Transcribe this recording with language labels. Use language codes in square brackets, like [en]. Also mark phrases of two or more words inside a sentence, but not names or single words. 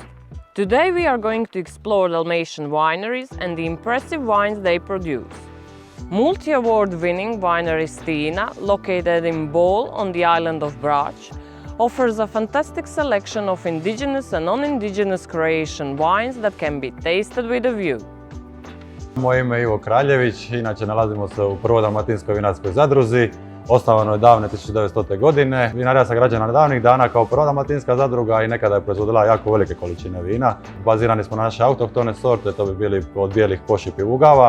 [en] Today we are going to explore Dalmatian wineries and the impressive wines they produce. Multi-award-winning Winery Stina, located in Bordeaux on the island of Brač, offers a fantastic selection of indigenous and non-indigenous Croatian wines that can be tasted with a view. [hr] Moje ime je Ivo Kraljević, inače nalazimo se u Prvoj dalmatinskoj vinarskoj zadruzi. Osnovano je davne 1900. godine. Vinarija se građena na davnih dana kao prva dalmatinska zadruga i nekada je proizvodila jako velike količine vina. Bazirani smo na naše autohtone sorte, to bi bili od bijelih pošip i ugava.